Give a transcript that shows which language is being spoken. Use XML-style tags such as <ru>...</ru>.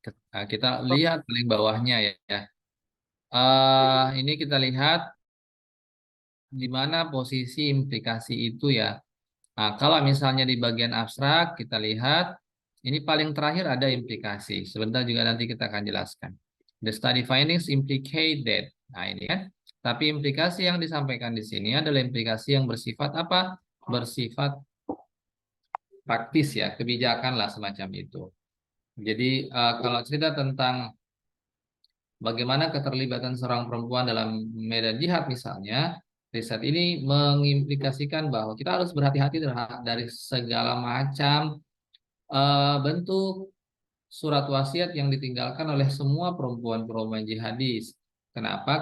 <id>Kita lihat paling bawahnya ya. Ini kita lihat di mana posisi implikasi itu ya. Nah, kalau misalnya di bagian abstrak kita lihat ini paling terakhir ada implikasi. Sebentar juga nanti kita akan jelaskan.</id> <en>The study findings implicate that.</en> <id>Nah, ini kan. Tapi implikasi yang disampaikan di sini adalah implikasi yang bersifat apa? Bersifat praktis ya, kebijakan lah semacam itu. Jadi kalau cerita tentang bagaimana keterlibatan seorang perempuan dalam medan jihad misalnya, riset ini mengimplikasikan bahwa kita harus berhati-hati dari segala macam bentuk surat wasiat yang ditinggalkan oleh semua perempuan-perempuan jihadis. Kenapa?</id>